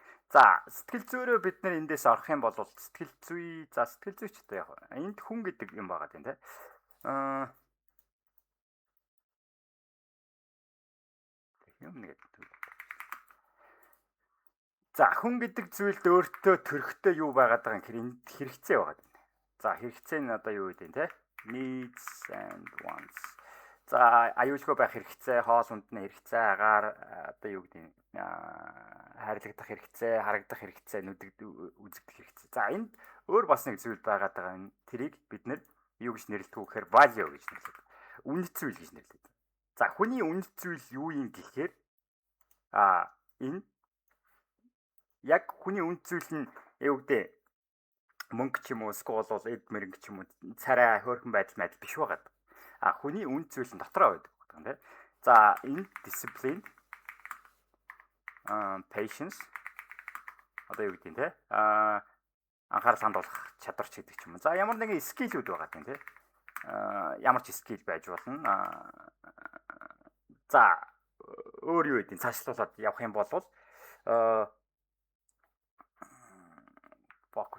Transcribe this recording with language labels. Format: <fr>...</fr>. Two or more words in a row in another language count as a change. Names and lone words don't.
<mn>За сэтгэл зүйрөө бид нар эндээс орох юм бол сэтгэл зүйч одоо яг энд хүн гэдэг юм байгаад юм те. За хүн гэдэг зүйлд өөртөө төрхтэй юу байгаад байгаа юм гэхээр энд хэрэгцээ байгаад байна. За хэрэгцээ нь одоо юу гэдэг те?</mn> <en>Needs and wants.</en> <mn>За аюулгүй байх хэрэгцээ, хоол хүнсний хэрэгцээ, агаар одоо юу гэдэг хайрлагдах хэрэгцээ, харагдах хэрэгцээ, нүдэгд үзэгдэх хэрэгцээ. За энд өөр бас нэг зүйл байгаад байгаа юм. Тэрийг бид нэр юу гэж нэрлэдэг вэ гэхээр value гэж нэрлэдэг. Үнэт зүйл гэж нэрлэдэг. За хүний үнэт зүйл юу юм гэхээр энэ яг хүний үнэт зүйл нь юу гэдэг мөнгө ч юм уу, эсвэл бол эд мэрэг ч юм уу, царай хөөрхөн байдал биш байгаад. Хүний үнэт зүйл нь дотроо байдаг юм тийм. За энэ</mn> <en>discipline, patience</en> <mn>одоо юу гэдэг юм те? Анхаарал хандуулах чадвар ч гэдэг ч юм уу. За ямар нэгэн скиллүүд байгаа юм те. Ямар ч скилл байж болно. За өөр юу гэдэг цаашлуулаад явах юм бол фокус.</mn>